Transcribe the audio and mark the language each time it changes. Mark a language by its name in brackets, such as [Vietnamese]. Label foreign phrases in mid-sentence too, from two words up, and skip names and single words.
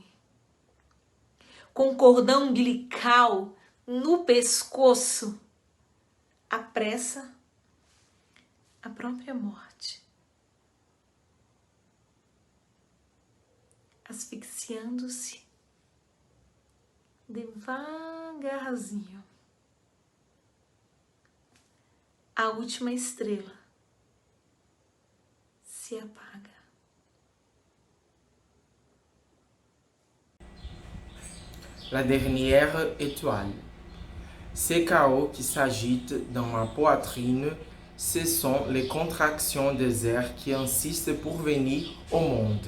[Portuguese] Com cordão umbilical no pescoço, apressa a própria morte, asfixiando-se devagarzinho. A última estrela se apaga. [French] La dernière étoile. Ces chaos qui s'agitent dans ma poitrine, ce sont les contractions des airs qui insistent pour venir au monde.